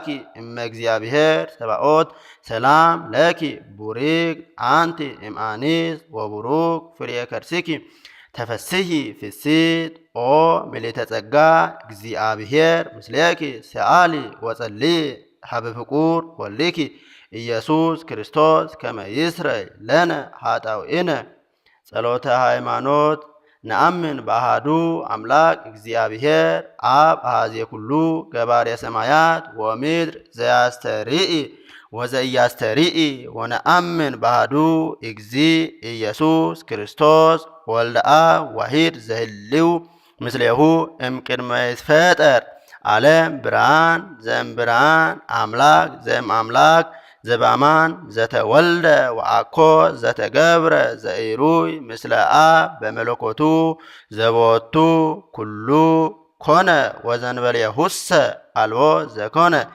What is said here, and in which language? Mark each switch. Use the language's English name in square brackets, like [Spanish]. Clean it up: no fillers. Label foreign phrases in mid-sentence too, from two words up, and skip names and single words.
[Geez] እመ እግዚአብሔር ሰባኦት ሰላም ለኪ ቡርክት አንቲ እምአንስት ወቡሩክ ፍሬ ከርሥኪ ተፈሥሒ ፍሥሕት ኦ ምልዕተ ጸጋ እግዚአብሔር ምስሌኪ ሰአሊ ወጸልዪ ሀበ ፍቁር ወልድኪ ኢየሱስ ክርስቶስ ከመ ይስረይ ለነ ኃጣውኢነ። ጸሎተ ሃይማኖት። ነአምን በአሐዱ አምላክ እግዚአብሔር አብ አሐዜ ኩሉ ገባሬ ሰማያት ወምድር ዘያስተርኢ ወዘኢያስተርኢ ወነአምን በአሐዱ እግዚእ ኢየሱስ ክርስቶስ ወልደ አብ ዋሂድ ዘህልው ምስሌሁ እምቅድመ ይትፈጠር ዓለም ብርሃን ዘእምብርሃን አምላክ ዘእምአምላክ ዘበአማን ዘተወልደ ወአኮ ዘተገብረ ዘኢሩይ ምስለ አብ በመለኮቱ ዘቦቱ ኩሉ ኮነ ወዘንበሌሁሰ አልቦ ዘኮነ